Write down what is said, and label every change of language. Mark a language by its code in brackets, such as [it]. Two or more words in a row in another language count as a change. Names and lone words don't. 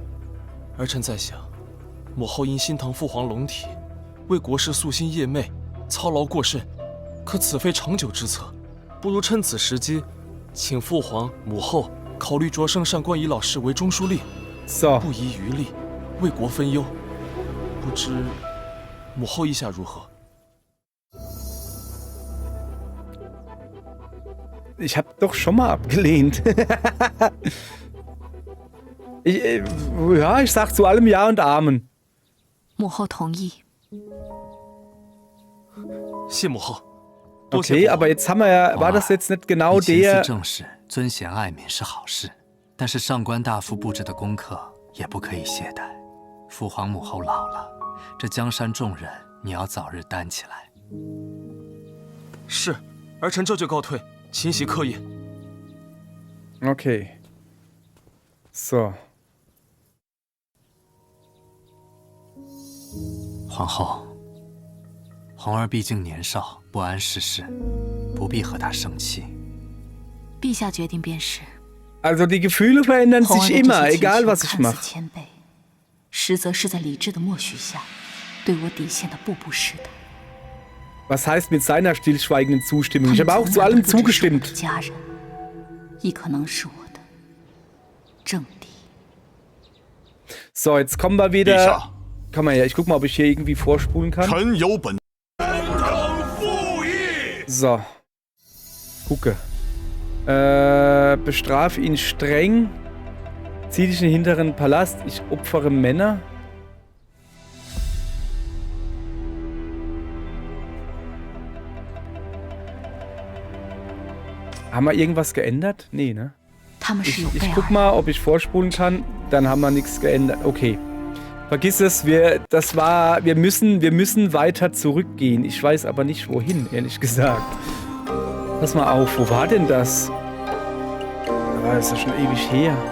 [zh] 儿臣在想，母后因心疼父皇龙体，为国事夙兴夜寐，操劳过甚，可此非长久之策，不如趁此时机，请父皇、母后考虑擢升上官仪老师为中书令， [de] So. [zh] 不遗余力，为国分忧。不知母后意下如何？ [de] Ich habe doch schon mal abgelehnt. Ich sag zu allem Ja und Amen. [zh] 母后同意。谢母后。 [de] Okay, aber jetzt haben wir ja, war das jetzt nicht genau [zh] 勤思 [de] der... [zh] 政事，尊贤爱民是好事，但是上官大夫布置的功课也不可以懈怠。父皇母后老了，这江山重任你要早日担起来。是，儿臣这就告退，勤习课业。 [de] Okay. So. [zh] 皇后，红儿毕竟年少，不谙世事，不必和她生气。陛下决定便是。 [de] Also die Gefühle verändern [zh] 红儿 [de] sich [zh] 的 [de] immer, [zh] 这些 [de] egal [zh] 请求 [de] was ich [zh] 看似 [de] mache. [zh] 谦卑，实则是在理智的默许下，对我底线的步步试探。 [de] Was heißt mit seiner stillschweigenden Zustimmung? Ich [zh] 他 [de] habe [zh] 们 [de] auch [zh] 从 [de] zu [zh] 来都 [de] allem [zh] 不只是我的 [de] zugestimmt. [zh] 家人，亦可能是我的政敌。 [de] So, jetzt kommen wir [zh] 陛 [de] wieder. [zh] 下， [de] Komm mal her, ich guck mal, ob ich hier irgendwie vorspulen kann. [zh] 臣有本。 [de] So. Gucke. Bestraf ihn streng. Zieh dich in den hinteren Palast. Ich opfere Männer. Haben wir irgendwas geändert? Nee, ne? [zh] 他们是有 [de] Ich [zh] 备 [de] guck [zh] 而 [de] mal, ob ich vorspulen kann. Dann haben wir nichts geändert. Okay. Vergiss es, wir müssen weiter zurückgehen. Ich weiß aber nicht wohin, ehrlich gesagt. Pass mal auf, wo war denn das? Da war es ja schon ewig her.